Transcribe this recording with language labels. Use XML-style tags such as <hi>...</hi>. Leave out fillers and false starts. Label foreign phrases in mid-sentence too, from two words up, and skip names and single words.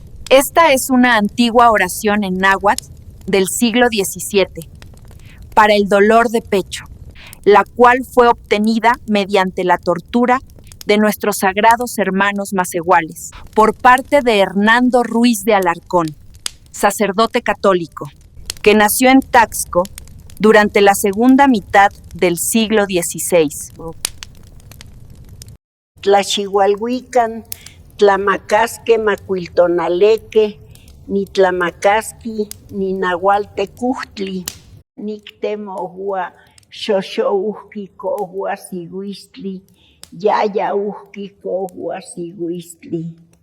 <es>Esta es una antigua oración en náhuatl del siglo XVII para el dolor de pecho, la cual fue obtenida mediante la tortura de nuestros sagrados hermanos macehuales por parte de Hernando Ruiz de Alarcón, sacerdote católico, que nació en Taxco durante la segunda mitad del siglo XVI.</es> <nah>Tlaxihualhuican, Tlamacasque, Macuiltonaleque, ni Tlamacasqui, ni Nahualtecuhtli, Nictemohua, Xoxouhqui cohua Siguistli, Yayauhqui cohua Siguistli.</nah>